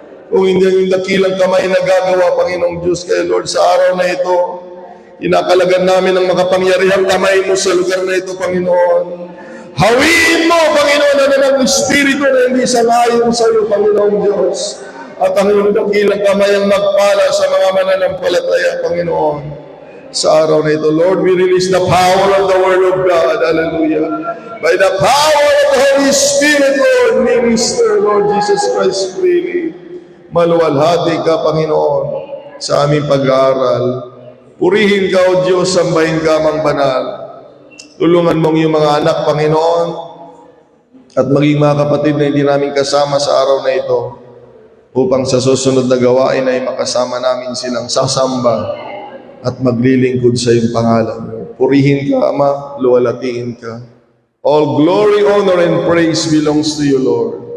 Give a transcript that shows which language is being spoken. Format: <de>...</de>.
<tl>Kung hindi ang dakilang kamay na gagawa, Panginoong Diyos, kaya Lord, sa araw na ito, inakalagan namin ang makapangyarihang kamay mo sa lugar na ito, Panginoon. Hawiin mo, Panginoon, na ng Espiritu na hindi sangayon sa iyo, Panginoong Diyos. At ang iyong dakilang kamay ang magpala sa mga mananampalataya, Panginoon. Sa araw na ito,</tl> <en>Lord, we release the power of the Word of God. Hallelujah. By the power of the Holy Spirit, Lord, minister, Lord Jesus Christ, freely.</en> <tl>Maluwalhati ka, Panginoon, sa aming pag-aaral. Purihin ka, O Diyos, sambahin ka, Amang Banal. Tulungan mong iyong mga anak, Panginoon, at maging mga kapatid na hindi namin kasama sa araw na ito, upang sa susunod na gawain ay makasama namin silang sasamba at maglilingkod sa iyong pangalan. Purihin ka, Ama, luwalhatiin ka.</tl> <en>All glory, honor, and praise belongs to you, Lord.</en>